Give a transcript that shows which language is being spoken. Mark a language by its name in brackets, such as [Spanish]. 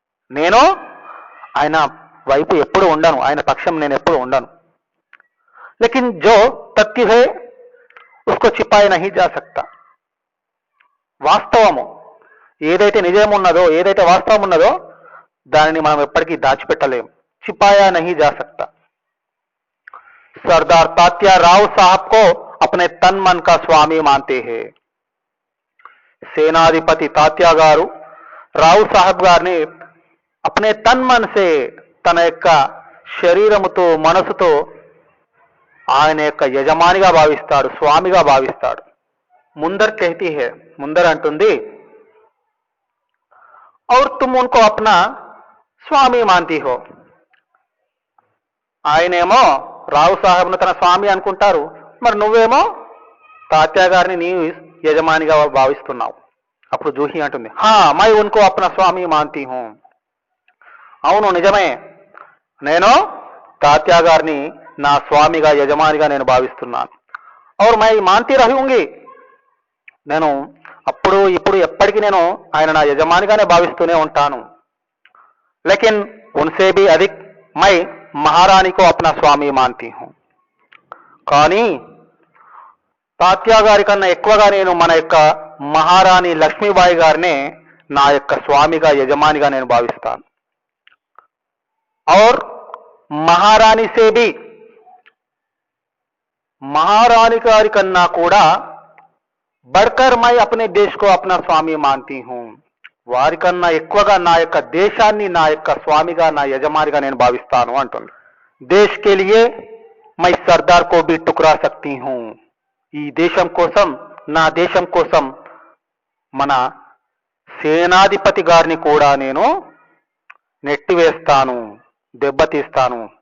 [Telugu] నేను ఆయన వైపు ఎప్పుడు ఉండను, ఆయన పక్షం నేను ఎప్పుడు ఉండను. [Hindi] లేకిన్ జో తథ్య హై ఉస్కో చిపాయి నహీ జా సక్తా. [Telugu] వాస్తవము ఏదైతే నిజం ఉన్నదో, ఏదైతే వాస్తవం ఉన్నదో దానిని మనం ఎప్పటికీ దాచిపెట్టలేం. [Hindi] చిపాయా నహీ జా సక్తా. सरदार तात्या राव साहब को अपने तन मन का स्वामी मानते हैं. [Telugu] సేనాధిపతి తాత్యా గారు రావు సాహెబ్ గారిని [Hindi] అప్నే తన్ మన్ సే, [Telugu] తన యొక్క శరీరముతో మనసుతో ఆయన యొక్క యజమానిగా భావిస్తాడు, స్వామిగా భావిస్తాడు. [Hindi] ముందర్ कहती है, [Telugu] ముందర్ అంటుంది, [Hindi] और तुम उनको अपना స్వామి మాంతి హో. [Telugu] ఆయనేమో రావు సాహెబ్ను తన స్వామి అనుకుంటారు, మరి నువ్వేమో తాత్యా గారిని నీ యజమానిగా భావిస్తున్నావు. అప్పుడు జూహి అంటుంది, [Hindi] హా మై ఉన్కో అప్నా స్వామి మాన్తీ హూ. [Telugu] అవును నిజమే, నేను తాత్యా గారిని నా స్వామిగా యజమానిగా నేను భావిస్తున్నాను. [Hindi] और मैं मानती रहूंगी, [Telugu] నేను అప్పుడు ఇప్పుడు ఎప్పటికీ నేను ఆయన నా యజమానిగానే భావిస్తూనే ఉంటాను. [Hindi] लेकिन उनसे भी अधिक मैं महारानी को अपना स्वामी मानती हूं. [Telugu] కానీ తాత్యా గారి కన్నా ఎక్కువగా నేను మన యొక్క మహారాణి లక్ష్మీబాయి గారినే నా యొక్క స్వామిగా యజమానిగా నేను భావిస్తాను. [Hindi] और महारानी से भी, महारानी [Telugu] గారి కన్నా కూడా [Hindi] बढ़कर मैं अपने देश को अपना स्वामी मानती हूं. [Telugu] వారికన్నా ఎక్కువగా నా యొక్క దేశాన్ని నా యొక్క స్వామిగా నా యజమానిగా నేను భావిస్తాను అంటుంది. [Hindi] దేశ్ కే లియే my Sardar co Bhi టుక్రా సక్తీ who. [Telugu] ఈ దేశం కోసం, నా దేశం కోసం మన సేనాధిపతి గారిని కూడా నేను నెట్టివేస్తాను, దెబ్బతీస్తాను.